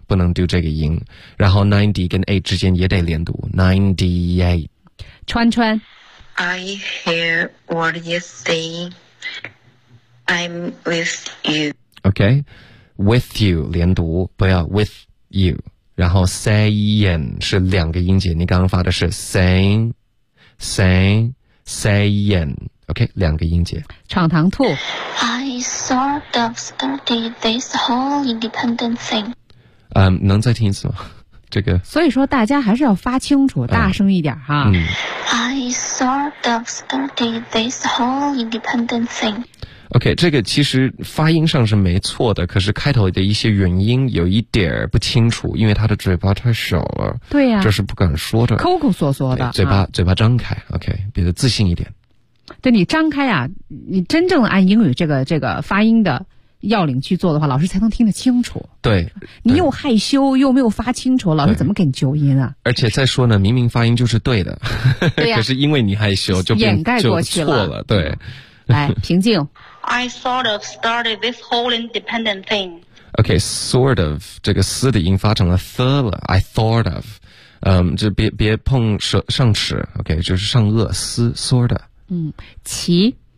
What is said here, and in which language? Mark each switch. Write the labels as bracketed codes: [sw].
[zh] 不能丢这个音，然后 90 跟 A 之间也得连读 98. 川川 [en] I hear what you say I'm with you. [zh] OK, with you 连读，不要 with you. 然后 saying 是两个音节，你刚刚发的是 saying saying saying. OK, 两个音节。闯堂兔 [en] I sort of started this whole independent thing. [zh] 能再听一次吗？这个，所以说大家还是要发清楚，大声一点哈。嗯。 [en] I sort of started this whole independent thing. [zh] OK, 这个其实发音上是没错的，可是开头的一些元音有一点不清楚，因为他的嘴巴太小了。对呀、啊。这是不敢说的。抠抠缩缩的。嘴巴、啊、嘴巴张开 ,OK, 比较自信一点。对，你张开啊，你真正按英语这个发音的要领去做的话，老师才能听得清楚。对，你又害羞又没有发清楚，老师怎么给你纠音啊？而且再说呢，明明发音就是对的，对、啊、可是因为你害羞就掩盖过去了，错了。对，来平静。 [en] I sort of started this whole independent thing. [zh] Okay, sort of 这个 s 的音发成了 the 了。 [en] I thought of, [zh] 就别碰上齿。 Okay, 就是上颚 s sort of。嗯，齐。